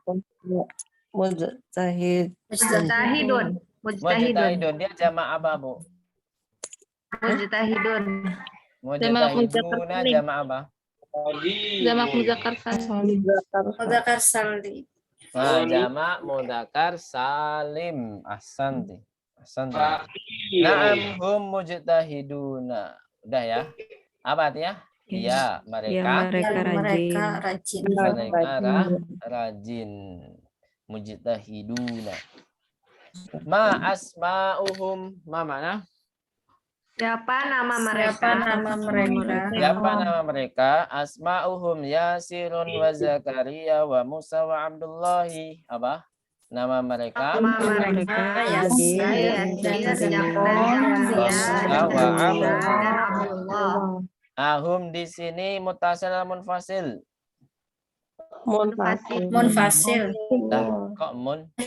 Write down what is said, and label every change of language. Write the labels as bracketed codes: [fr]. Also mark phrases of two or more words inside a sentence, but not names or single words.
[ar] Mujtahid. Mujtahidun. [id] Mujtahidun dia jamak apa, Bu? [ar] Mujtahidun. [id] Mujtahiduna jamak apa? Jamak [ar] مذكر سالم. مذكر سالم. [id] Nah, jamak [ar] مذكر سالم. [id] Ahsanti. Ahsanti. [ar] نعم هم مجتهدون. [id] Udah ya? Apa artinya? Iya, ya mereka mereka Mereka rajin. rajin. mereka rajin. [ar] Mujtahiduna. ما أسماؤهم. Ma mana? [id] Siapa nama mereka? Siapa nama mereka? Siapa nama mereka? [ar] أسماؤهم ياسر و زكريا و موسى و عبد الله. [id] Apa? Nama mereka? Nama mereka Yasir, Yasir, Musa wa dan Abdullah. Ahum di sini mutasil atau munfasil? Munfasil. Munfasil. Nah, kok mun?